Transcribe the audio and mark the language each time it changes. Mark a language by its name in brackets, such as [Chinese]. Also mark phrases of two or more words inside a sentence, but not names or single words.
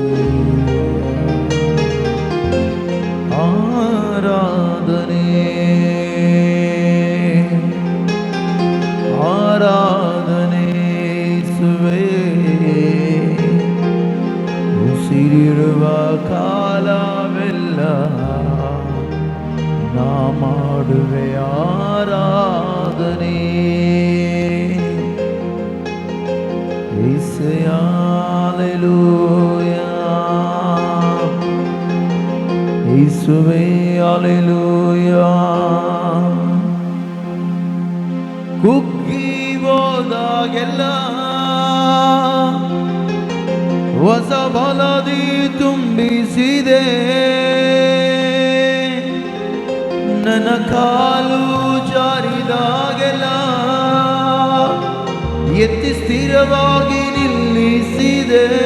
[Kannada] ಆರಾಧನೆ ಆರಾಧನೆ ಯೇಸುವೇ. ಉಸಿರಿರುವ ಕಾಲವೆಲ್ಲ ನಾ ಮಾಡುವೆ ಆರಾಧನೆ. [Telugu] యేసయ్యా హల్లెలూయా. [Kannada] యేసువೇ ಹಲ್ಲೆಲೂಯಾ. ಕುಗ್ಗಿ ಹೋದಾಗೆಲ್ಲ ಹೊಸ ಬಲದಿ ತುಂಬಿಸಿದೆ. ನನ್ನ ಕಾಲು ಜಾರಿದಾಗೆಲ್ಲ ಎತ್ತಿ ಸ್ಥಿರವಾಗಿ ನಿಲ್ಲಿಸಿದೆ.